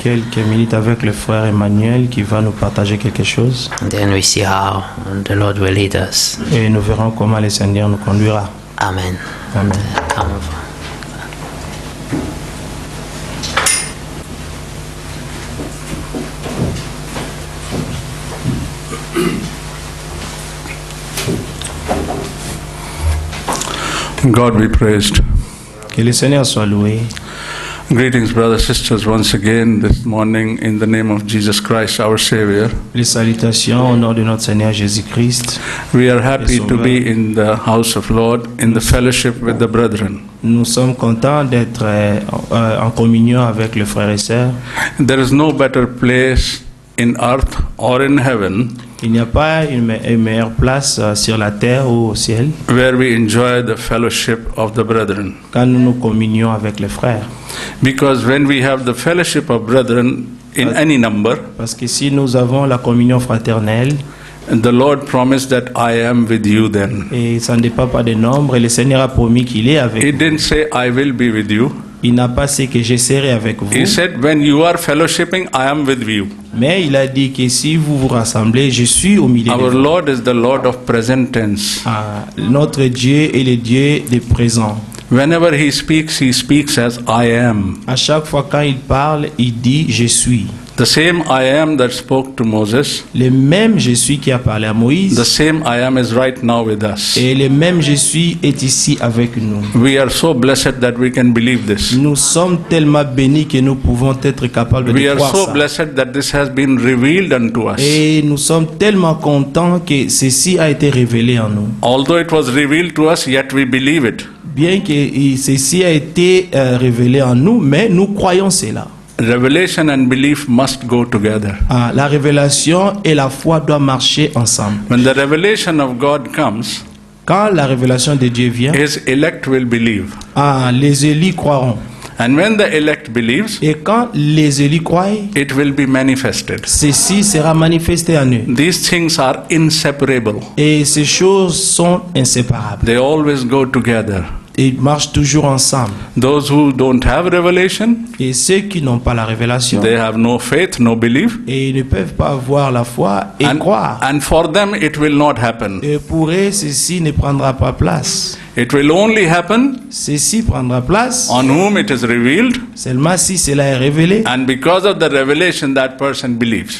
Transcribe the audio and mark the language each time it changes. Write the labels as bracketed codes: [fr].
[fr] quelques minutes avec le frère Emmanuel qui va nous partager quelque chose [en] And then we see how the Lord will lead us. [fr] et nous verrons comment le Seigneur nous conduira. [en] Amen. Amen. Come over. God be praised. [fr] Que le Seigneur soit loué. [en] Greetings, brothers and sisters, once again this morning in the name of Jesus Christ, our Savior. [fr] Les salutations au nom de notre Seigneur Jésus-Christ. [en] We are happy to be in the house of Lord, in the fellowship with the brethren. [fr] Nous sommes contents d'être en communion avec les frères et sœurs. [en] There is no better place in earth or in heaven [fr] Il n'y a pas une meilleure place sur la terre ou au ciel [en] where we enjoy the fellowship of the brethren. [fr] quand nous nous communions avec les frères. [en] Because when we have the fellowship of brethren in any number, [fr] Parce que si nous avons la communion fraternelle, [en] the Lord promised that I am with you then. [fr] et ça ne dépend pas des nombres, et le Seigneur a promis qu'il est avec [en] He [fr] vous. [en] didn't say I will be with you. [fr] Il n'a pas dit que je serai avec vous, [en] He said when you are fellowshipping, I am with you. [fr] mais il a dit que si vous vous rassemblez, je suis au milieu de [en] Our [fr] vous. [en] Lord is the Lord of present tense. [fr] Notre Dieu est le Dieu des présents. [en] Whenever He speaks as I am. [fr] À chaque fois quand il parle, il dit je suis. [en] The same I am that spoke to Moses, [fr] Le même je suis qui a parlé à [en] the [fr] Moïse, [en] same I am is right now with us. [fr] et le même je suis est ici avec nous. [en] We are so blessed that we can believe this. [fr] Nous sommes tellement bénis que nous pouvons être capables [en] We [fr] de [en] are [fr] croire [en] so [fr] ça. [en] blessed that this has been revealed unto us. [fr] Et nous sommes tellement contents que ceci a été révélé en nous. [en] Although it was revealed to us, yet we believe it. [fr] Bien que ceci a été révélé en nous, mais nous croyons cela. [en] Revelation and belief must go together. [fr] La révélation et la foi doivent marcher ensemble. [en] When the revelation of God comes, [fr] Quand la révélation de Dieu vient, [en] His elect will believe. [fr] les élus croiront. [en] And when the elect believes, [fr] Et quand les élus croient, [en] it will be manifested. [fr] ceci sera manifesté en eux. [en] These things are inseparable. [fr] Et ces choses sont inséparables. [en] They always go together. [fr] Ils marchent toujours ensemble. [en] Those who don't have revelation, [fr] Et ceux qui n'ont pas la révélation, [en] they have no faith, no belief. [fr] et ils ne peuvent pas avoir la foi et croire. [en] And for them it will not happen. [fr] Et pour eux, ceci ne prendra pas place. [en] It will only happen [fr] Ceci prendra place [en] on whom it is revealed, [fr] seulement si cela est révélé. [en] and because of the revelation that person believes.